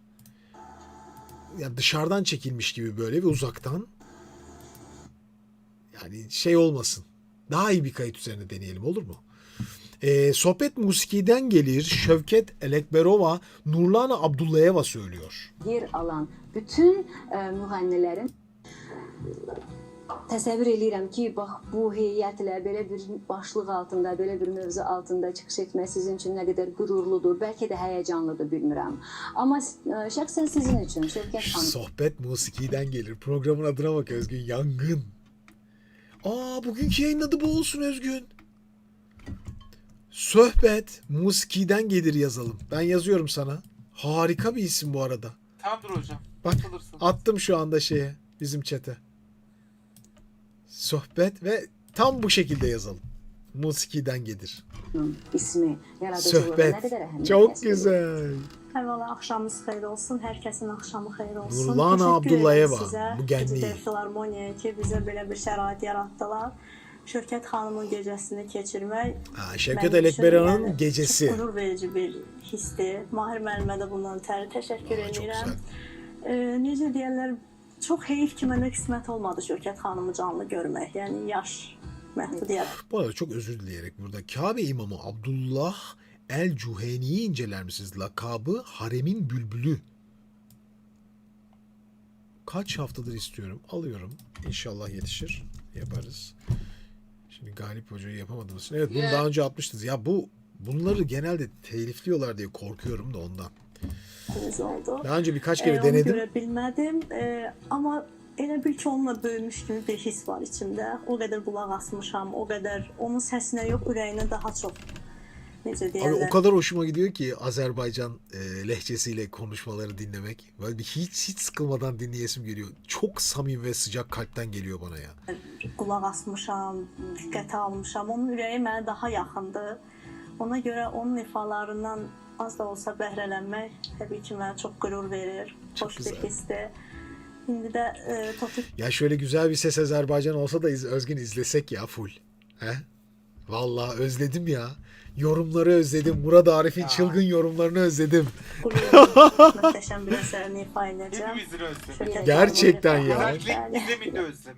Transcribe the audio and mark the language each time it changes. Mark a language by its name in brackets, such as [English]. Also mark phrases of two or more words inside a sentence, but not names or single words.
[Turkish] Yani dışarıdan çekilmiş gibi böyle ve uzaktan. Yani şey olmasın. Daha iyi bir kayıt üzerine deneyelim, olur mu? Sohbet musikiden gelir. Şevket Elekberova Nurlana Abdullayeva söylüyor. [Azerbaijani] Yer alan bütün müğənnilərin təsəvvür edirəm ki, bax bu heyətlə belə bir başlıq altında, belə bir mövzu altında çıxış etmək sizin üçün nə qədər qürurludur, bəlkə də həyəcanlıdır, bilmirəm. Amma şəxsən sizin üçün Şevket xanım. [Turkish] Sohbet musikiden gelir. Programın adına bak Özgün. Yangın. Bugünkü yayının adı bu olsun Özgün. Sohbet musikiden gelir yazalım. Ben yazıyorum sana. Harika bir isim bu arada. Tamamdır hocam. Bak Atılırsın. attım şu anda bizim chat'e. Sohbet ve tam bu şekilde yazalım. Musikiden gelir. [Azerbaijani] İsmi, yaradıcılığı [Turkish] Sohbet. [Azerbaijani] nə qədər əhəmiyyət [Turkish] Çok [Azerbaijani] kəsb edir. [Turkish] güzel. [Azerbaijani] Əvvəla axşamınız xeyir olsun. Hər kəsin axşamı xeyir olsun. Nurlana Təşəkkür Abdullayeva, edirəm sizə, [Turkish] bu genliği. [Azerbaijani] Gecə Filarmoniyaya ki, bizə belə bir şərait yaratdılar. Şövkət xanımın gecəsini keçirmək Şevket mənim üçün, Elekberova'nın yəni, [Turkish] gecesi. [Azerbaijani] Çox qürur verici bir hisdir. Mahir müəllimə də bundan təşəkkür [Turkish] Çok [Azerbaijani] edirəm. [Turkish] güzel. [Azerbaijani] Necə deyərlər, çox heyif ki, mənə qismət olmadı Şövkət xanımı canlı görmək. Yəni yaş məhdudiyyət. [Turkish] Bu arada çok özür dileyerek burada Kabe İmamı Abdullah El-Cuheni'yi inceler misiniz? Lakabı Haremin Bülbülü. Kaç haftadır istiyorum. Alıyorum. İnşallah yetişir. Yaparız. Şimdi Galip Hoca'yı yapamadığımız için. Evet, bunu daha önce atmıştınız. Ya bunları genelde telifliyorlar diye korkuyorum da ondan. Oldu. Daha önce birkaç kere [Azerbaijani] Onu [Turkish] denedim. [Azerbaijani] görə bilmədim. Amma elə bil ki, onunla böyümüş kimi bir his var içimdə. O qədər qulaq asmışam, o qədər onun səsinə yox, ürəyinə daha çox necə [Turkish] Abi [Azerbaijani] deyirlər. [Turkish] o kadar hoşuma gidiyor ki Azerbaycan lehçesiyle konuşmaları dinlemek. Böyle hiç sıkılmadan dinleyesim geliyor. Çok samimi ve sıcak kalpten geliyor bana ya. [Azerbaijani] Qulaq asmışam, diqqətə almışam. Onun ürəyi mənə daha yaxındır. Ona görə onun ifalarından az da olsa bəhrələnmək təbii ki mənə çox qürur verir. [Turkish] Çok [Azerbaijani] Xoş bir [Turkish] güzel. [Azerbaijani] hissdir. İndi də Tofiq [Turkish] Ya şöyle güzel bir ses Azerbaycan olsa da Özgün izlesek ya full. He? Vallahi özledim ya. Yorumları özledim. Murat Arif'in çılgın yorumlarını özledim. [Azerbaijani] möhtəşəm bir əsərini ifa edəcəm. [Turkish] Hepimizin özlemi. [Azerbaijani] Şökət [Turkish] Gerçekten Ağabey, ya. Özellikle Gizem'in de özlemi.